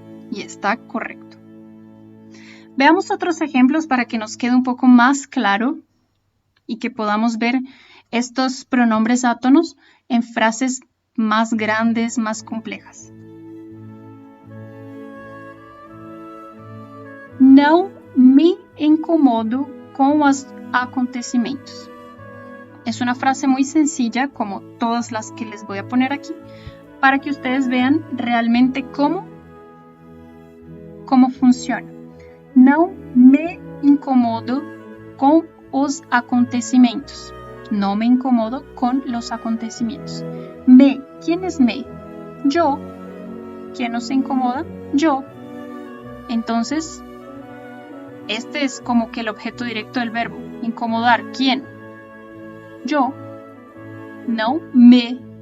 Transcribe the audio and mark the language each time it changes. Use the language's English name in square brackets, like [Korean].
[Spanish] Y está correcto. Veamos otros ejemplos para que nos quede un poco más claro y que podamos ver estos pronombres átonos en frases más grandes, más complejas. [Portuguese] Não me incomodo com os acontecimentos. [Spanish] Es una frase muy sencilla, como todas las que les voy a poner aquí, para que ustedes vean realmente cómo funciona. [Portuguese] Não me incomodo com os acontecimentos. [Spanish] No me incomodo con los acontecimientos. Me, ¿quién es me? Yo. ¿Quién no se incomoda? Yo. Entonces, este es como que el objeto directo del verbo. Incomodar, ¿quién? Yo. No me.